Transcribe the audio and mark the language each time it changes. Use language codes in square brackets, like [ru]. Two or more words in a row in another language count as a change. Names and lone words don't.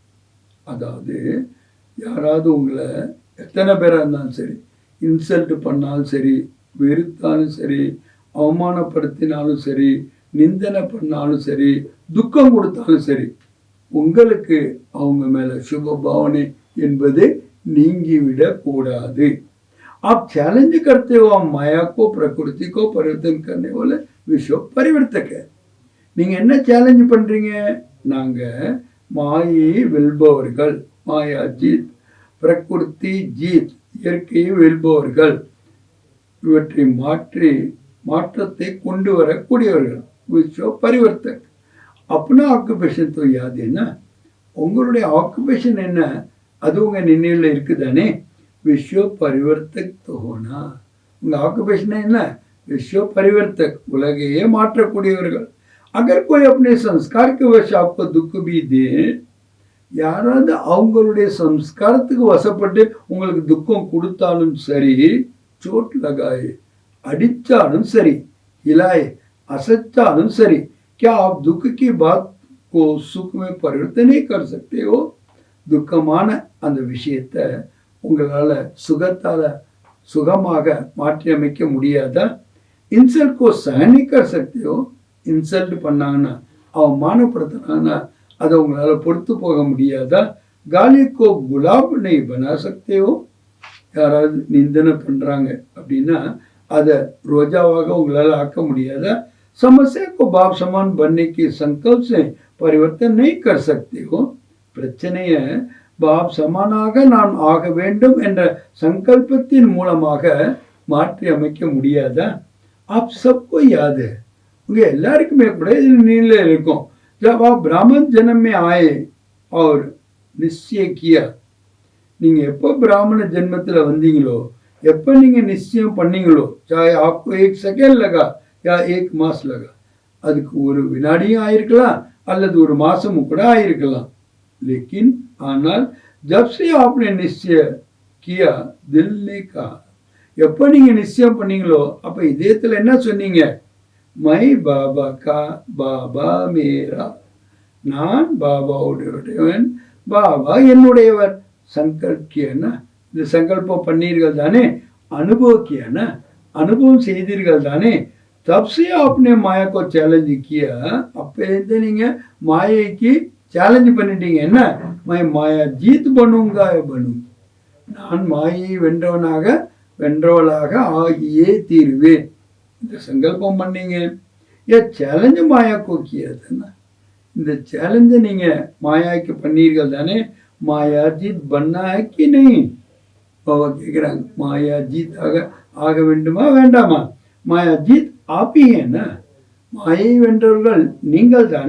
[ta] அதாவது யாராவது உங்களை எத்தனை பேராக இருந்தாலும் சரி, இன்சல்ட் பண்ணாலும் சரி, வெறுத்தாலும் சரி, அவமானப்படுத்தினாலும் சரி, நிந்தனை பண்ணாலும் சரி, துக்கம் கொடுத்தாலும் சரி, உங்களுக்கு அவங்க மேலே சுபபாவனை என்பது நீங்கிவிடக்கூடாது. [hi] आप चैलेंज करते हो माया को, प्रकृति को परिवर्तन करने वाले विश्व परिवर्तक है. [ta] நீங்க என்ன சேலஞ்ச் பண்றீங்க? நாங்க மாயை வெல்பவர்கள், [hi] माया जीत, प्रकृति जीत, [ta] இயற்கையை வெல்பவர்கள், இவற்றை மாற்றத்தை கொண்டு வரக்கூடியவர்கள், [hi] विश्व परिवर्तक. अपना ஆக்குபேஷன் तो याद है ना? [ta] உங்களுடைய ஆக்குபேஷன் என்ன? அது உங்க நினைவில் இருக்குதானே? [hi] विश्व परिवर्तक तो होना. [ta] உங்க ஆக்குபேஷன் என்ன? [hi] विश्व परिवर्तक, [ta] உலகையே மாற்றக்கூடியவர்கள். [hi] अगर कोई अपने संस्कार के वश आपको दुख भी दे, [ta] யாராவது அவங்களுடைய சம்ஸ்காரத்துக்கு வசப்பட்டு உங்களுக்கு துக்கம் கொடுத்தாலும் சரி, [hi] चोट लगाए, [ta] அடிச்சாலும் சரி, हिलाए, அசைச்சாலும் சரி, [hi] क्या आप दुख की बात को सुख में परिवर्तन नहीं कर सकते हो? [ta] துக்கமான அந்த விஷயத்தை உங்களால சுகத்தால சுகமாக மாற்றி அமைக்க முடியாதா? [hi] இன்சல்ட் को सहन नहीं कर सकते हो? [ta] இன்சல்ட் பண்ணாங்கன்னா, அவமானப்படுத்தினாங்கன்னா அதை உங்களால பொறுத்து போக முடியாதா? [hi] गाली को गुलाब नहीं बना सकते हो? [ta] யாராவது நிந்தனை பண்றாங்க அப்படின்னா அதை ரோஜாவாக உங்களால ஆக்க முடியாதா? [hi] समस्या को बाप समान बनने के संकल्प से परिवर्तन नहीं कर सकते हो? [ta] பிரச்சனைய பாப் சமானாக நான் ஆக வேண்டும் என்ற சங்கல்பத்தின் மூலமாக மாற்றி அமைக்க முடியாதா? [hi] आप सबको याद है, [ta] உங்க எல்லாருக்குமே கூட இது நீல இருக்கும். [hi] जब आप ब्राह्मण जन्म में आए और निश्चय किया, [ta] நீங்க எப்போ பிராமண ஜென்மத்துல வந்தீங்களோ, எப்போ நீங்க நிச்சயம் பண்ணீங்களோ, [hi] चाहे आपको 1 सेकंड लगा या 1 मास लगा, [ta] அதுக்கு ஒரு வினாடியும் ஆயிருக்கலாம் அல்லது ஒரு மாசமும் கூட ஆயிருக்கலாம். [hi] लेकिन ஆனால் जब से आपने निश्चय किया, दिल ने कहा, [ta] எப்போ நீங்க நிச்சயம் பண்ணீங்களோ அப்ப இதயத்துல என்ன சொன்னீங்க? [hi] मैं बाबा का बाबा मेरा, [ta] நான் பாபாவுடையவன், பாபா என்னுடையவர். [hi] संकल्प किया ना, [ta] இந்த சங்கல்பம் பண்ணீர்கள் தானே? [hi] अनुभव किया ना, [ta] அனுபவம் செய்தீர்கள் தானே? [hi] तब से आपने माया को चैलेंज किया, [ta] அப்ப இருந்து நீங்க மாயைக்கு சேலஞ்ச் பண்ணிட்டீங்க. என்ன? [hi] मैं माया जीत बनूंगा बनूं, [ta] நான் மாயை வென்றவளாக ஆகியே தீருவேன். இந்த சங்கல்பம் பண்ணீங்க. [hi] ये चैलेंज माया को किया था ना, [ta] இந்த சேலஞ்சை நீங்க மாயாக்கு பண்ணீர்கள் தானே? [hi] माया जीत बना है कि नहीं? [ta] பாபா கேட்குறாங்க, [hi] माया जीत [ta] ஆக வேண்டுமா வேண்டாமா? [hi] माया जीत आप ही है ना, [ta] மாயை வென்றவர்கள் நீங்கள் தானே?